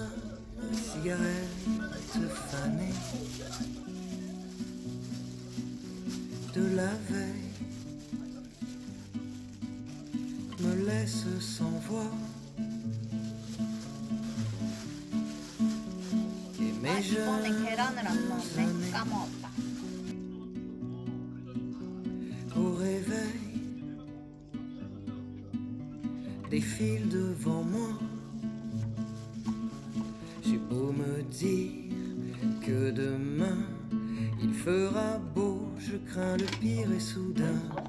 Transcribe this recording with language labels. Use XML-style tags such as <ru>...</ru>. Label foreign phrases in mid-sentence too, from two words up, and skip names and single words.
<fr>Cigarette fanée de la veille me laisse sans voix. Et mes</fr> <ko>이번에 계란을 안 넣었네.</ko> <fr>jeunes</fr> <ko>까먹었다.</ko> <fr>au réveil défilent devant moi. J'ai beau me dire que demain il fera beau, je crains le pire et soudain.</fr>